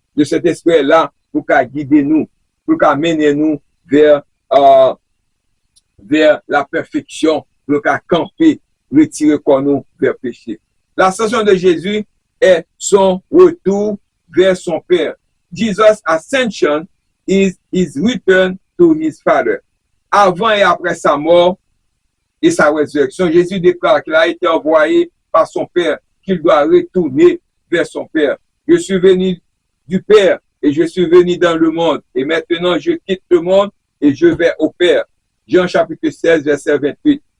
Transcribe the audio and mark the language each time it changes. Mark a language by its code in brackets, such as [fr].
[fr] De cet esprit-là, pour qu'à guider nous, pour qu'à mener nous vers la perfection, pour qu'à camper, retirer quoi nous vers péché. L'ascension de Jésus est son retour vers son Père. [en] Jesus' ascension is his return to his Father. [fr] Avant et après sa mort et sa résurrection, Jésus déclare qu'il a été envoyé par son Père, qu'il doit retourner vers son Père. Je suis venu du Père et je suis venu dans le monde. Et maintenant, je quitte le monde et je vais au Père. Jean chapitre 16, verset 28.